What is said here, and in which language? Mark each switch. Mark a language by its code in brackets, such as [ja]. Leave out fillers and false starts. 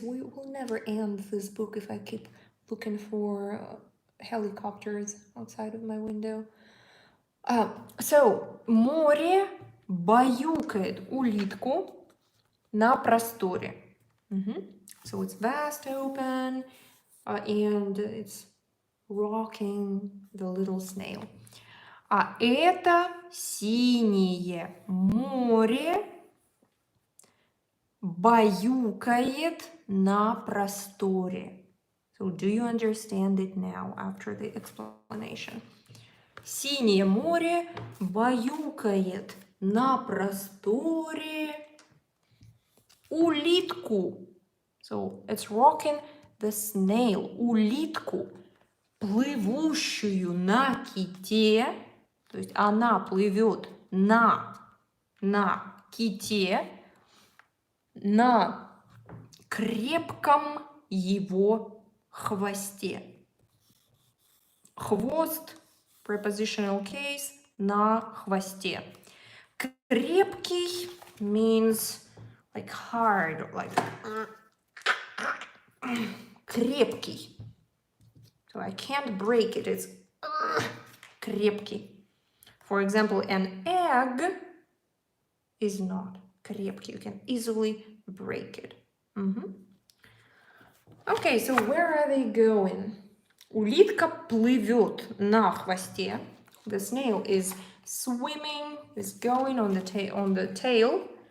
[en] We will never end this book if I keep looking for helicopters outside of my window. [ru] So, море баюкает улитку на просторе. [en] So it's vast open and it's rocking the little snail. [ru] А это синее море баюкает на просторе. [en] So do you understand it now after the explanation? [ru] Синее море баюкает на просторе улитку. [en] So it's rocking the snail. [ru] Улитку, плывущую на ките. То есть она плывет на ките, на крепком его хвосте. Хвост, [en] prepositional case, [ru] на хвосте. [en] Крепкий means like hard, like крепкий. So So I can't break it. It's крепкий. For example, an egg is not крепкий. You can easily break it. Okay, so where are they going? [ru] Улитка плывет на хвосте. [en] The snail is swimming, is going on the tail.